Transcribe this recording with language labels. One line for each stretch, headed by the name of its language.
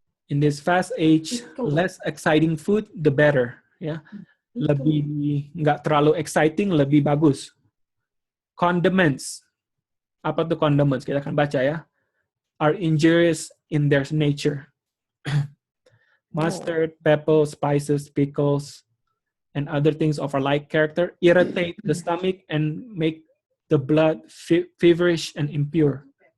English: In this fast age, less exciting food, the better.
Indonesian: Ya, lebih nggak terlalu exciting, lebih bagus. Condiments, apa tuh condiments? Kita akan baca ya.
English: Are injurious in their nature. Mustard, pepper, spices, pickles, and other things of a like character irritate the stomach and make the blood feverish and impure.